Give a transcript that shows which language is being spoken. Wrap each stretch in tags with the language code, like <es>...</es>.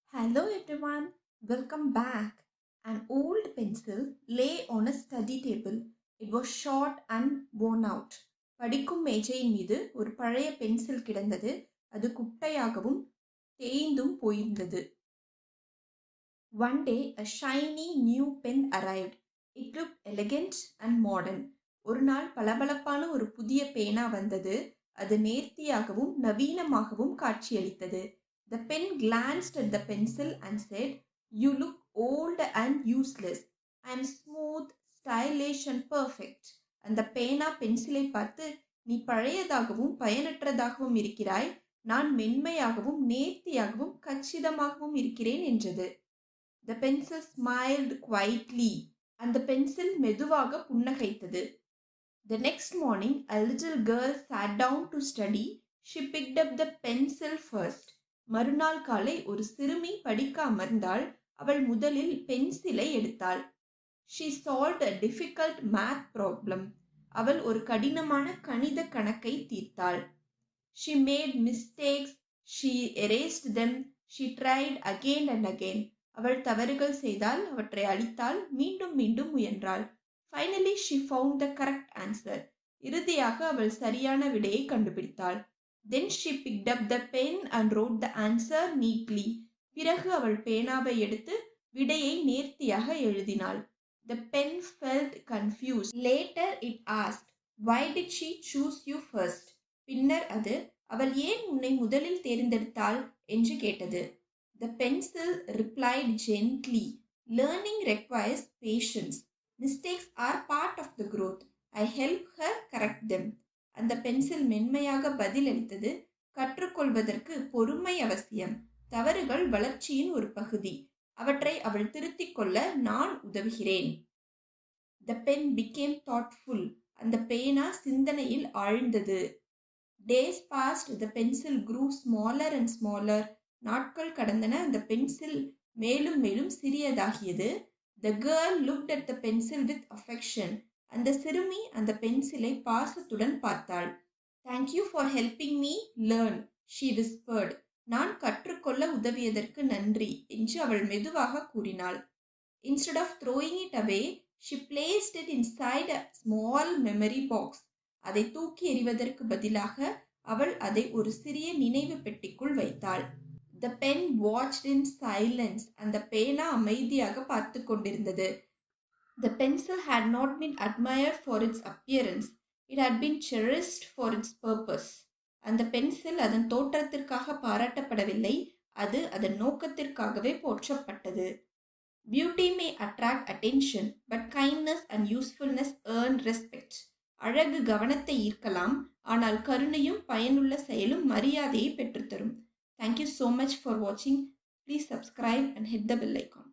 <en>Hello everyone, welcome back. An old pencil lay on a study table. It was short and worn out.</en> <ta>படிக்கும் மேஜையின் மீது ஒரு பழைய pencil கிடந்தது. அது குட்டையாகவும் தேய்ந்தும் போயிருந்தது.</ta> <en>One day a shiny new pen arrived. It looked elegant and modern.</en> <ta>ஒரு நாள் பளபளப்பான ஒரு புதிய பேனா வந்தது. அது நேர்த்தியாகவும் நவீனமாகவும் காட்சியளித்தது.</ta> <en>The pen glanced at the pencil and said, "You look old and useless. I am smooth, stylish and perfect."</en> <ta>அந்த பேனா பென்சிலை பார்த்து, "நீ பழையதாகவும் பயனற்றதாகவும் இருக்கிறாய். நான் மென்மையாகவும் நேர்த்தியாகவும் கச்சிதமாகவும் இருக்கிறேன்" என்றது.</ta> <en>The pencil smiled quietly.</en> <ta>அந்த பென்சில் மெதுவாக புன்னகைத்தது.</ta> <en>The next morning, a little girl sat down to study. She picked up the pencil first.</en> <ta>மறுநாள் காலை ஒரு சிறுமி படிக்க அமர்ந்தாள். அவள் முதலில் பென்சிலை எடுத்தாள்.</ta> <en>She solved a difficult math problem.</en> <ta>அவள் ஒரு கடினமான கணித கணக்கை தீர்த்தாள்.</ta> <en>She made mistakes. She erased them. She tried again and again.</en> <ta>அவள் தவறுகள் செய்தால், அவற்றை அழித்தாள், மீண்டும் மீண்டும் முயன்றாள்.</ta> <en>Finally, she found the correct answer.</en> <ta>இறுதியாக அவள் சரியான விடையை கண்டுபிடித்தாள்.</ta> <en>Then she picked up the pen and wrote the answer neatly.</en> <ta>பிறகு அவள் பேனாவை எடுத்து விடையை நேர்த்தியாக எழுதினாள்.</ta> <en>The pen felt confused. Later it asked, "Why did she choose you first?"</en> <ta>பின்னர் அது, "அவள் ஏன் உன்னை முதலில் தேர்ந்தெடுத்தாள்?" என்று கேட்டது.</ta> <en>The pencil replied gently, "Learning requires patience. Mistakes are part of the growth. I help her correct them."</en> <ta>அந்த pencil மென்மையாக பதிலளித்தது, "கற்றுக்கொள்வதற்கு பொறுமை அவசியம். தவறுகள் வளர்ச்சியின் ஒரு பகுதி. அவற்றை அவள் திருத்திக் கொள்ள நான் உதவுகிறேன்."</ta> <en>The pen became thoughtful.</en> <ta>அந்த பேனா சிந்தனையில் ஆழ்ந்தது.</ta> <en>Days passed. The pencil grew smaller and smaller.</en> <ta>நாட்கள் கடந்தன. அந்த பென்சில் மேலும் மேலும் சிறியதாகியது.</ta> <en>The girl looked at the pencil with affection.</en> <ta>அந்த சிறுமி அந்த பென்சிலை பாசத்துடன் பார்த்தாள்.</ta> <en>"Thank you for helping me learn," she whispered.</en> <ta>நான் கற்றுக்கொள்ள உதவியதற்கு நன்றி என்று அவள் மெதுவாக கூறினாள்.</ta> <en>Instead of throwing it away, she placed it inside a small memory box.</en> <ta>அதை தூக்கி எறிவதற்கு பதிலாக அவள் அதை ஒரு சிறிய நினைவு பெட்டிக்குள் வைத்தாள்.</ta> <en>The pen watched in silence.</en> <ta>அந்த பேனா அமைதியாக பார்த்து கொண்டிருந்தது.</ta> <en>The pencil had not been admired for its appearance. It had been cherished for its purpose.</en> <ta>அந்த பென்சில் அதன் தோற்றத்திற்காக பாராட்டப்படவில்லை, அது அதன் நோக்கத்திற்காகவே போற்றப்பட்டது.</ta> <en>Beauty may attract attention, but kindness and usefulness earn respect.</en> <ta>அழகு கவனத்தை ஈர்க்கலாம், ஆனால் கருணையும் பயனுள்ள செயலும் மரியாதையை பெற்றுத்தரும்.</ta> <en>Thank you so much for watching. Please subscribe and hit the bell icon.</en>